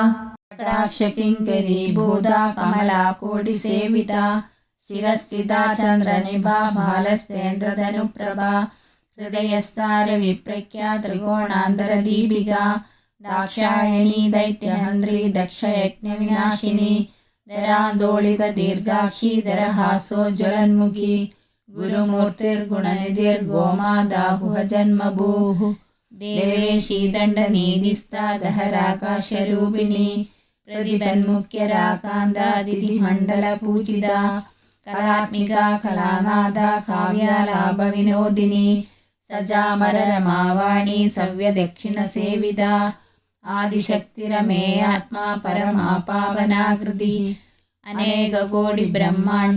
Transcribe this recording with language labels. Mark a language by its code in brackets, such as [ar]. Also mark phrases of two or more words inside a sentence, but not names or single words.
[sa] കിങ്കരി ഭൂത കമലാ കോടി സേവിത ശിരസ്ഥിത ചന്ദ്രനിഭ ബാലസ്തേന്ദ്രധനുപ്രഭ ഹൃദയസ്ഥാര വിപ്രഖ്യ ത്രികോണാന്തര ദീപിക ദാക്ഷായണി ദൈത്യഹന്ത്രി ദക്ഷയജ്ഞവിനാശിനി ധരാന്തോളിത ദീർഘാക്ഷി ധരഹാസോജ്വലന്മുഖി ഗുരുമൂർത്തിർഗുണനിധിർഗോമാദാഹുഹ ജന്മഭൂഃ देवेशी दण्डनीधिस्था दहराकाशरूपिणी प्रतिपन्मुख्यराकान्तादितिमण्डलपूजिता कलात्मिका कलानादा काव्यालापविनोदिनी सजामररमावाणी सव्यदक्षिणसेविता आदिशक्तिरमे आत्मा परमा पावनाकृति अनेककोटिब्रह्माण्ड